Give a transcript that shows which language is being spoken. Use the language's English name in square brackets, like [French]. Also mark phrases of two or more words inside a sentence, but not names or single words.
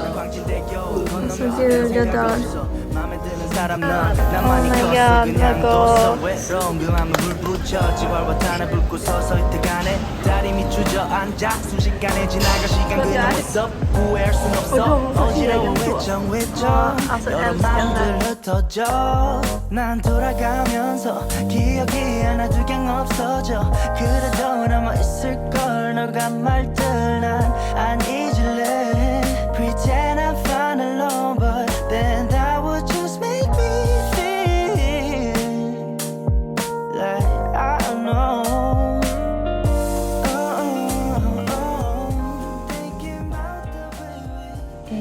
[Swedish] Så gud, jag dör. [English] Oh my god, [Swedish] vad gott. Alltså [Korean] 난 돌아가면서 기억이 하나둘 gang 없어져 그래도 남아 있을 걸 너가 말들 난 안 잊을래 [English] Pretend I'm fine alone but then that would just make me feel like I don't know Thinking about the way